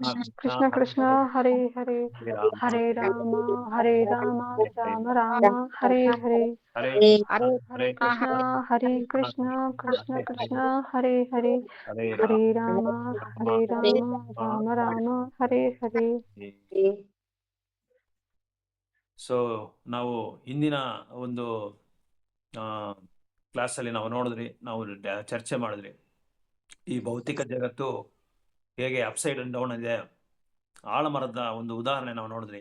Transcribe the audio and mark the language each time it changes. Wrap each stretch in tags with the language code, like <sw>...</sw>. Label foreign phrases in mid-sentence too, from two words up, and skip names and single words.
<sa>ಕೃಷ್ಣ ಕೃಷ್ಣ ಹರೇ ಹರೇ, ಹರೇ ರಾಮ ರಾಮ ರಾಮ ಹರೇ ಹರೇ, ಹರೇ ಕೃಷ್ಣ ಕೃಷ್ಣ ಕೃಷ್ಣ ಹರೇ ಹರೇ, ಹರೇ ರಾಮ ರಾಮ ರಾಮ ಹರೇ ಹರೇ.</sa> <kn>ಸೊ ನಾವು ಇಂದಿನ ಒಂದು ಕ್ಲಾಸಲ್ಲಿ ನಾವು ನೋಡಿದ್ರಿ, ನಾವು ಚರ್ಚೆ ಮಾಡಿದ್ರಿ, ಈ ಭೌತಿಕ ಜಗತ್ತು ಹೇಗೆ</kn> <en>upside and down</en> <kn>ಇದೆ. ಆಲಮರದ ಒಂದು ಉದಾಹರಣೆ ನಾವು ನೋಡಿದ್ರಿ.</kn>